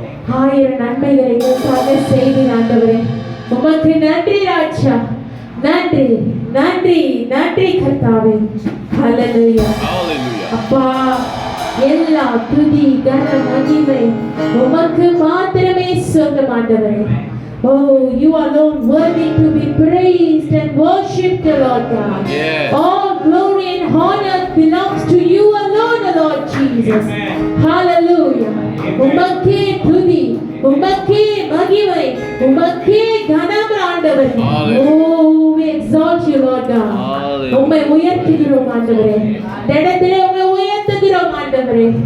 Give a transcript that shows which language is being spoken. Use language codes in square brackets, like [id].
[ta] ஆயிரம் நன்மைகளை எங்களுக்காக செய்தீர் ஆண்டவரே. உமக்கு நன்றி ராஜா, நன்றி நன்றி நன்றி கர்த்தாவே. ஹalleluya. அப்பா, எல்லா துதி கன மகிமை உமக்கு மாத்திரமே சொந்தம் ஆண்டவரே. [en] Oh, you alone worthy to be praised and worshipped, Lord God. Yes. All glory and honor belongs to you alone, Lord Jesus. Amen. Hallelujah. [ta] உமக்கே துதி, உமக்கே மகிமை, உமக்கே கனம் ஆண்டவரே. [en] Oh, we exalt you, Lord God. [ta] உம்மை உயர்த்துகிறோம் ஆண்டவரே. இடத்திலே உம்மை உயர்த்துகிறோம் ஆண்டவரே.